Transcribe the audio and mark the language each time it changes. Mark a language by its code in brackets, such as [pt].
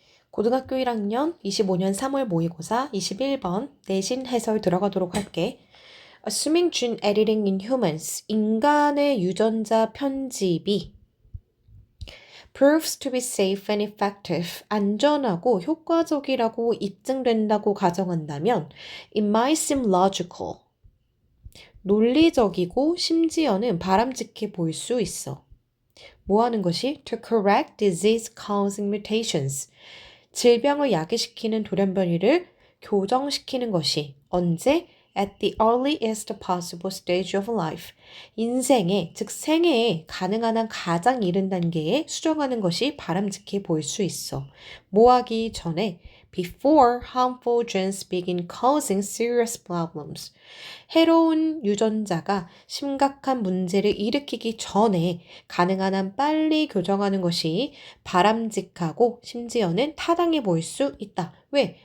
[ko] 고등학교 1학년 25년 3월 모의고사 21번 내신 해설 들어가도록 할게. [en] Assuming gene editing in humans, [ko] 인간의 유전자 편집이 [en] proves to be safe and effective, [ko] 안전하고 효과적이라고 입증된다고 가정한다면 [en] it might seem logical, [ko] 논리적이고 심지어는 바람직해 보일 수 있어. 뭐 하는 것이? [en] To correct disease-causing mutations, [ko] 질병을 야기시키는 돌연변이를 교정시키는 것이 언제? [en] At the earliest possible stage of life. [ko] 인생의, 즉 생애에 가능한 한 가장 이른 단계에 수정하는 것이 바람직해 보일 수 있어. 뭐 하기 전에? [en] Before harmful genes begin causing serious problems. [ko] 해로운 유전자가 심각한 문제를 일으키기 전에 가능한 한 빨리 교정하는 것이 바람직하고 심지어는 타당해 보일 수 있다. 왜?